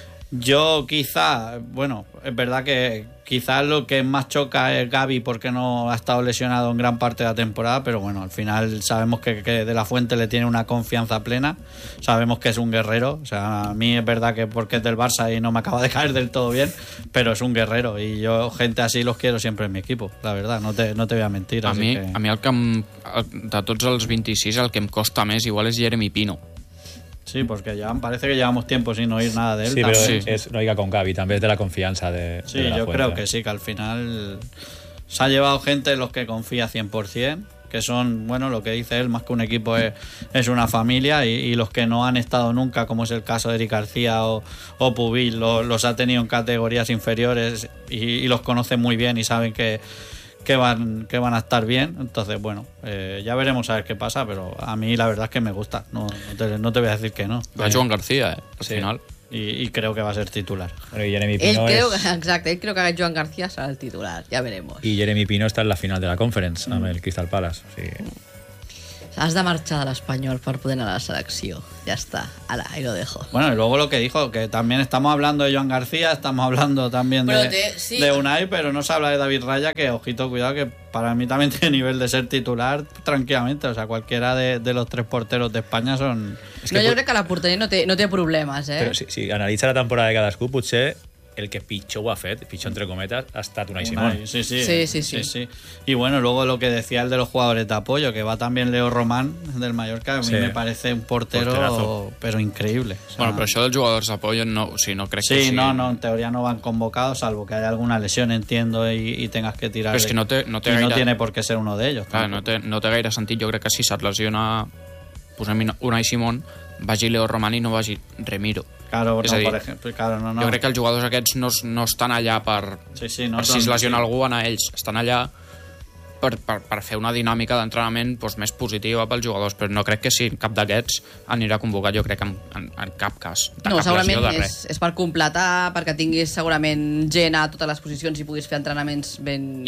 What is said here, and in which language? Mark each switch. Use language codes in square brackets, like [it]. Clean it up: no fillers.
[es] Yo quizá, bueno, es verdad que quizá lo que más choca es Gaby porque no ha estado lesionado en gran parte de la temporada, pero bueno, al final sabemos que De La Fuente le tiene una confianza plena, sabemos que es un guerrero, o sea, a mí es verdad que porque es del Barça y no me acaba de caer del todo bien, pero es un guerrero y yo gente así los quiero siempre en mi equipo, la verdad, no te voy a mentir. A mí [ca] el que de tots els 26 el que em costa més igual és Jeremy Pino. [es] Sí, porque ya parece que llevamos tiempo sin oír nada de él. Sí, pero es no diga con Gaby, también es de la confianza de sí, de la yo fuente. Creo que sí, que al final se ha llevado gente en los que confía 100%, que son, bueno, lo que dice él, más que un equipo es una familia, y los que no han estado nunca, como es el caso de Eric García o Pubill, los ha tenido en categorías inferiores y los conoce muy bien y saben que van a estar bien. Entonces, bueno, ya veremos a ver qué pasa, pero a mí la verdad es que me gusta. No te voy a decir que no. Va Joan García, al final. Y creo que va a ser titular. Y Jeremy Pino él creo que Joan García será el titular. Ya veremos. Y Jeremy Pino está en la final de la Conference, [ca] amb el Crystal Palace. O sigui... Has de marxar de l'Espanyol per poder anar a la selecció. Ja està. Ala, [es] ahí lo dejo. Bueno, y luego lo que dijo, que también estamos hablando de Joan García, estamos hablando también de Unai, pero no se habla de David Raya, que, ojito, cuidado, que para mí también tiene nivel de ser titular tranquilamente. O sea, cualquiera de los tres porteros de España son... Es que no, yo creo que la portería [ca] no té problemes, [es] ¿eh? [ca] Pero si analitza la temporada de cadascú, potser... El que pitjor ho ha fet, pitjor entre cometas, ha estat Unai Simón. Sí. [es] Y bueno, luego lo que decía el de los jugadores de apoyo, que va también Leo Román del Mallorca, a mí me parece un porterazo, pero increíble. [ca] O sea, bueno, pero això dels jugadors d'apoyo no, o sigui, no crec que sigui... [es] Sí, no, en teoria no van convocados, salvo que haya alguna lesión, entiendo, y tengas que tirar... [ca] Però és que no té gaire... [es] Y no tiene por qué ser uno de ellos. [ca] Clar, no té gaire sentit, jo crec que si se't lesiona, posem Unai Simón, vagi Leo Román i no vagi Remiro. [es] Claro, no, dir, por ejemplo, claro, no. [ca] Jo crec que els jugadors aquests no estan allà per... Sí, no per si es lesiona algú, van a ells. Estan allà per fer una dinàmica d'entrenament doncs, més positiva pels jugadors, però no crec que si cap d'aquests anirà convocat, jo crec que en cap cas. No, cap segurament és per completar, perquè tinguis segurament gent a totes les posicions i puguis fer entrenaments ben...